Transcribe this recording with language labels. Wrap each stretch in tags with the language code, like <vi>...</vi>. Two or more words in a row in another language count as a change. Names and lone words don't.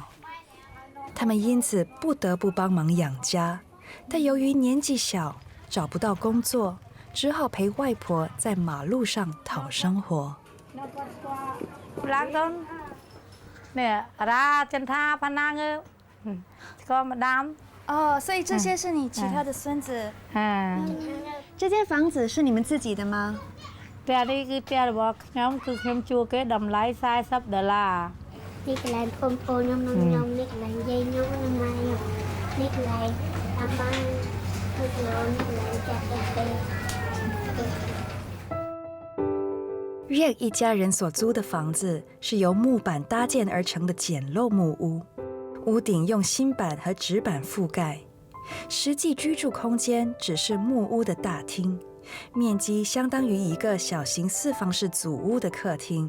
<zh>他们因此不得不帮忙养家，但由于年纪小，找不到工作，只好陪外婆在马路上讨生活。哦，所以这些是你其他的孙子。这间房子是你们自己的吗？</zh> <km>ផ្ទះនេះគឺផ្ទះរបស់ខ្ញុំគឺខ្ញុំជួគេតម្លៃ$40 នេះកន្លែងបងប្អូនខ្ញុំនិងខ្ញុំនេះកន្លែងយាយខ្ញុំនិងម៉ែខ្ញុំនេះកន្លែងតាមបានគឺកន្លែងចាក់ទៅ</km> <zh>Riek 一家人所租的房子是由木板搭建而成的简陋木屋，屋顶用新板和纸板覆盖，实际居住空间只是木屋的大厅，面积相当于一个小型4方式祖屋的客厅。</zh>